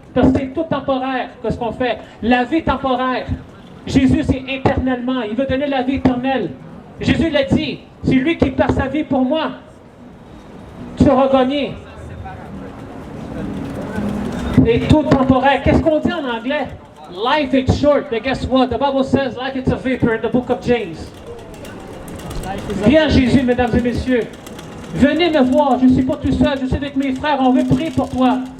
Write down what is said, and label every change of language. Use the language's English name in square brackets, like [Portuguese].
[French] Parce que c'est tout temporaire, que ce qu'on fait. La vie temporaire. Jésus, c'est éternellement. Il veut donner la vie éternelle. Jésus l'a dit, c'est lui qui perd sa vie pour moi. Tu auras gagné. C'est tout temporaire. Qu'est-ce qu'on dit en anglais? [English] Life is short, but guess what? The Bible says life is a vapor in the book of James. [French] Viens Jésus, mesdames et messieurs. Venez me voir, je ne suis pas tout seul, je suis avec mes frères, on veut prier pour toi.